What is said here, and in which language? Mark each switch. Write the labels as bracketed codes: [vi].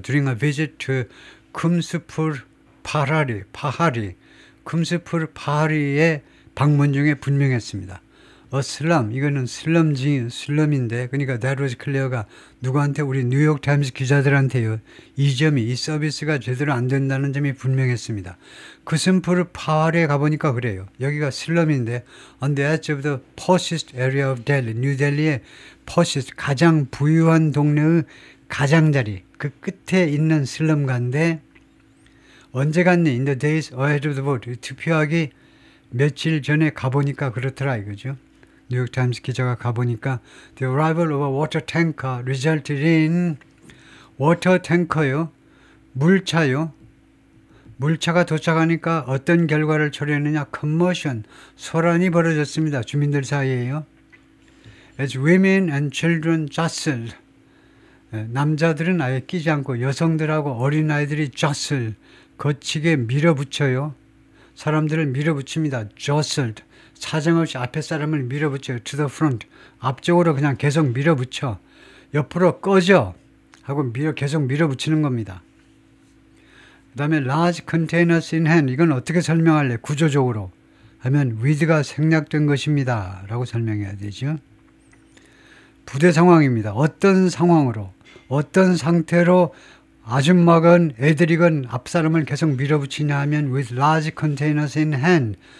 [en] During a visit to 쿰스풀 파하리. [ko] 쿰스풀 파하리의 방문 중에 분명했습니다. A slum, 이거는 슬럼인데, 그러니까 that was clear가 누구한테? 우리 뉴욕타임스 기자들한테요. 이 서비스가 제대로 안 된다는 점이 분명했습니다. 쿰스풀 파하리에 가보니까 그래요. 여기가 슬럼인데, [en] on the edge of the poorest area of Delhi, [ko] 뉴델리의 poorest, 가장 부유한 동네의 가장자리, 그 끝에 있는 슬럼가인데, 언제 갔니? [en] In the days ahead of the vote. [ko] 투표하기 며칠 전에 가보니까 그렇더라 이거죠. 뉴욕타임스 기자가 가보니까 [en] The arrival of a water tanker resulted in water tanker요. [ko] 물차요. 물차가 도착하니까 어떤 결과를 초래했느냐? commotion, 소란이 벌어졌습니다. 주민들 사이에요. [en] As women and children jostled. [ko] 남자들은 아예 끼지 않고 여성들하고 어린아이들이 jostle, 거치게 밀어붙여요. 사람들을 밀어붙입니다. [en] jostled. [ko] 사정없이 앞에 사람을 밀어붙여요. [en] to the front. [ko] 앞쪽으로 그냥 계속 밀어붙여. 옆으로 꺼져 하고 계속 밀어붙이는 겁니다. 그 다음에 [en] large containers in hand. [ko] 이건 어떻게 설명할래? 구조적으로 하면 with가 생략된 것입니다 라고 설명해야 되죠. 부대 상황입니다. 어떤 상황으로, 어떤 상태로 아줌마건 애들이건 앞사람을 계속 밀어붙이냐 하면 [en] with large containers in hand.